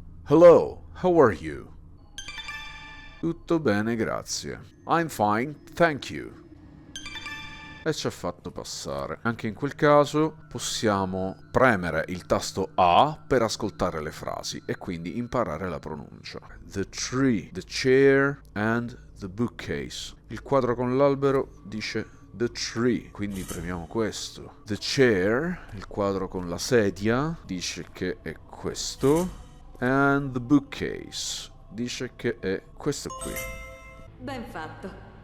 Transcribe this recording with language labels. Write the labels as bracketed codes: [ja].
[en] Hello, how are you? [it] Tutto bene, grazie. [en] I'm fine, thank you. [it] E ci ha fatto passare. Anche in quel caso possiamo premere il tasto A per ascoltare le frasi e quindi imparare la pronuncia. [en] The tree, the chair and the bookcase. [it] Il quadro con l'albero dice [en] the tree, [it] quindi premiamo questo. [en] The chair, [it] il quadro con la sedia, dice che è questo. [en] And the bookcase [it] dice che è questo qui. Ben fatto.